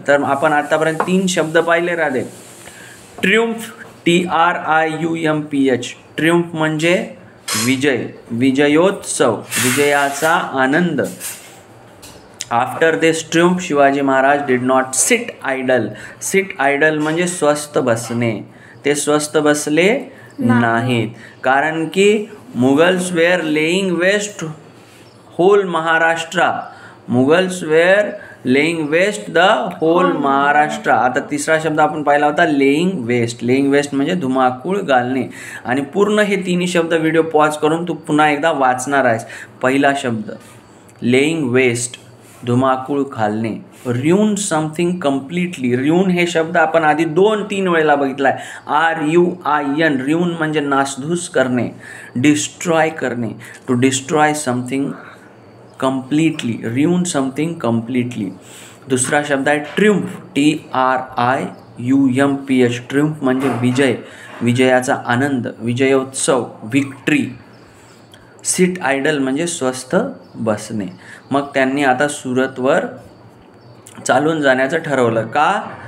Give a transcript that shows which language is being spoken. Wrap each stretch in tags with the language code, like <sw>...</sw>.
<mr>तर आपण आतापर्यंत 3 शब्द पाहिले राधे. ट्रिउम्फ, TRIUMPH. ट्रिउम्फ म्हणजे विजय, विजयोत्सव, विजयाचा आनंद.</mr> <en>After this triumph Shivaji Maharaj did not sit idle.</en> <mr>Seat idle म्हणजे स्वस्थ बसणे. ते स्वस्थ बसले नाहीत. कारण की</mr> <en>Mughals were laying waste whole Maharashtra. Mughals were laying waste the whole Maharashtra.</en> <mr>आता तिसरा शब्द आपण पाहिला होता लेईंग वेस्ट. लेईंग वेस्ट म्हणजे धुमाकूळ घालणे. आणि पूर्ण हे तिन्ही शब्द व्हिडिओ पॉज करून तू पुन्हा एकदा वाचणार आहेस. पहिला शब्द लेईंग वेस्ट, धुमाकूळ घालणे.</mr> <en>Ruin something completely.</en> <mr>रियून हे शब्द आपण आधी 2-3 वेळेला बघितला आहे.</mr> <en>RUIN.</en> <mr>रियून म्हणजे नासधूस करणे, डिस्ट्रॉय करणे.</mr> <en>To destroy something completely, ruin something completely.</en> <mr>दुसरा शब्द आहे ट्रिउम्फ, TRIUMPH. ट्रिउम्फ म्हणजे विजय, विजयाचा आनंद, विजयोत्सव, विक्ट्री. सिट आयडल म्हणजे स्वस्थ बसणे. मग त्यांनी आता सुरतवर चालून जाण्याचं ठरवलं. का?</mr>